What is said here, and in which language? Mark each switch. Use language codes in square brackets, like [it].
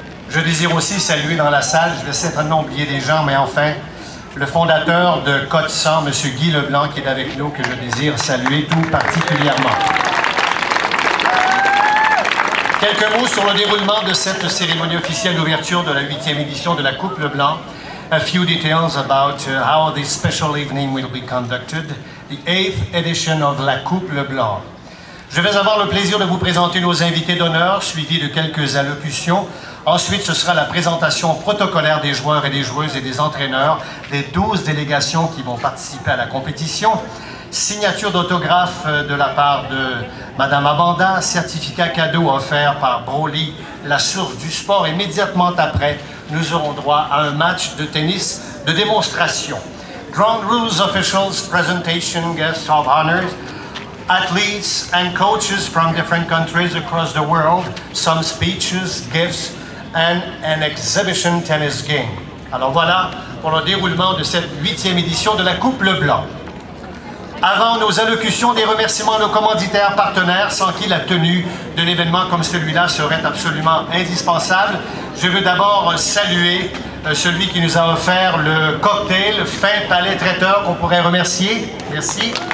[fr] Je désire aussi saluer dans la salle, je vais certainement oublier des gens, mais enfin, le fondateur de Code 100, M. Guy Leblanc, qui est avec nous, que je désire saluer tout particulièrement. Quelques mots sur le déroulement de cette cérémonie officielle d'ouverture de la 8e édition de la Coupe Leblanc. [en] A few details about how this special evening will be conducted, the 8th edition of la Coupe Leblanc. [fr] Je vais avoir le plaisir de vous présenter nos invités d'honneur, suivis de quelques allocutions. Ensuite, ce sera la présentation protocolaire des joueurs et des joueuses et des entraîneurs, des 12 délégations qui vont participer à la compétition. Signature d'autographe de la part de Mme Abanda, certificat cadeau offert par Broly, la source du sport. Immédiatement après, nous aurons droit à un match de tennis de démonstration. [en] Ground rules officials, presentation, guests of honors, athletes and coaches from different countries across the world, some speeches, gifts, and an exhibition tennis game. [fr] Alors voilà pour le déroulement de cette 8e édition de la Coupe Leblanc. Avant nos allocutions, des remerciements à nos commanditaires partenaires, sans qui la tenue d'un événement comme celui-là serait absolument indispensable. Je veux d'abord saluer celui qui nous a offert le cocktail Fin Palais Traiteur, qu'on pourrait remercier. Merci.